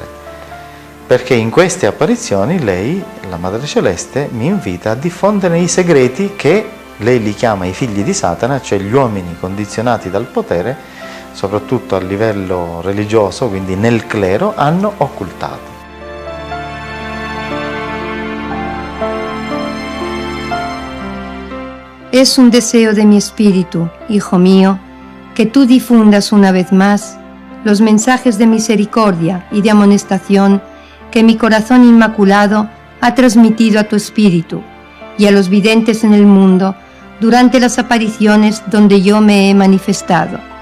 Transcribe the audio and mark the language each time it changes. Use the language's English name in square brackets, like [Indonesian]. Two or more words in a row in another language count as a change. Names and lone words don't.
[Italian] Perché in queste apparizioni lei, la Madre Celeste, mi invita a diffondere i segreti che lei li chiama i figli di Satana, cioè gli uomini condizionati dal potere, soprattutto a livello religioso, quindi nel clero, hanno occultato. [Spanish] Es un deseo de mi espíritu, hijo mío, que tú difundas una vez más los mensajes de misericordia y de amonestación que mi corazón inmaculado ha transmitido a tu espíritu y a los videntes en el mundo durante las apariciones donde yo me he manifestado.